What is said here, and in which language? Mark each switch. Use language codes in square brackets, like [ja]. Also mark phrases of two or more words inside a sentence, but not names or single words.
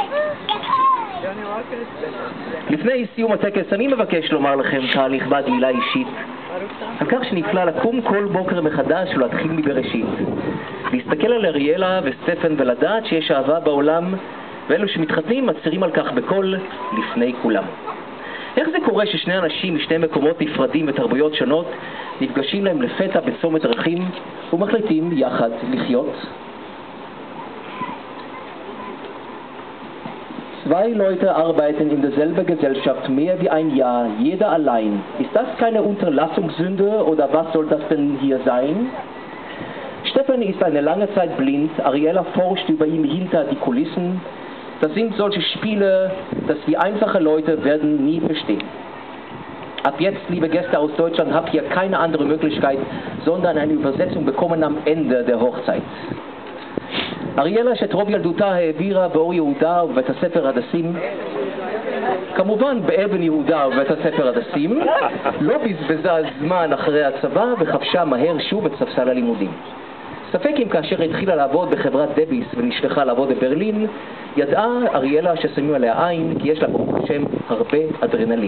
[he] לפני סיום הטקס אני מבקש לומר לכם קהל נכבד מילה אישית על כך שנפלא לקום כל בוקר מחדש ולהתחיל מבראשית, להסתכל על אריאלה וסטפן ולדעת שיש אהבה בעולם, ואלו שמתחתנים מצהירים על כך בקול לפני כולם. איך זה קורה ששני אנשים משני מקומות נפרדים ותרבויות שונות נפגשים להם לפתע בצומת דרכים ומחליטים יחד לחיות? [de] Zwei Leute arbeiten in derselben Gesellschaft mehr wie ein Jahr, jeder allein. Ist das keine Unterlassungssünde oder was soll das denn hier sein? Stefan ist eine lange Zeit blind, Ariella forscht über ihn hinter die Kulissen. Das sind solche Spiele, dass wir einfache Leute werden nie verstehen. Ab jetzt, liebe Gäste aus Deutschland, habt ihr keine andere Möglichkeit, sondern eine Übersetzung bekommen am Ende der Hochzeit. [he] אריאלה שאת רוב ילדותה העבירה באור יהודה ובבית הספר הדסים, כמובן באבן יהודה ובבית הספר הדסים, לא בזבזה זמן אחרי הצבא וחפשה מהר שוב את ספסל הלימודים. ספק אם כאשר התחילה לעבוד בחברת דביס ונשלחה לעבוד בברלין, ידעה אריאלה ששמים עליה עין כי יש לה ברוך השם הרבה אדרנלין.